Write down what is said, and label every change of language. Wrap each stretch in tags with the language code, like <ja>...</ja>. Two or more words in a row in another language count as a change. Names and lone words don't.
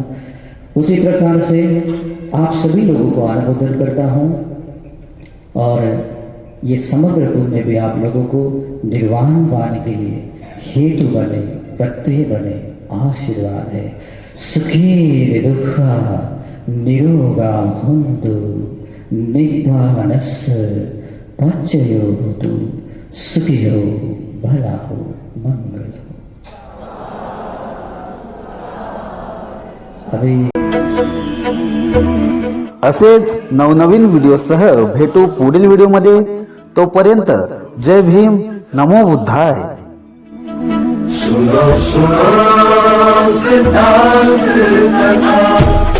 <hi>उसी प्रकार से आप सभी लोगों को अनुमोदन करता हूँ और ये समग्र पुण्य भी आप लोगों को निर्वाण पाने के लिए हेतु बने, प्रत्यय बने, आशीर्वाद है।</hi> <pi>सुखी दुखा निरोगा हुंतु निब्बानस् पच्चयो होतु</pi> <hi>सुखी हो, भला हो, मंगल हो। अभी</hi> <mr>असेच नवनवीन व्हिडिओसह भेटू पुढील व्हिडिओमध्ये। तोपर्यंत जय भीम,</mr> <pi>नमो बुद्धाय।</pi> <hi>सुनो सुनो सिद्धांत कथा।</hi>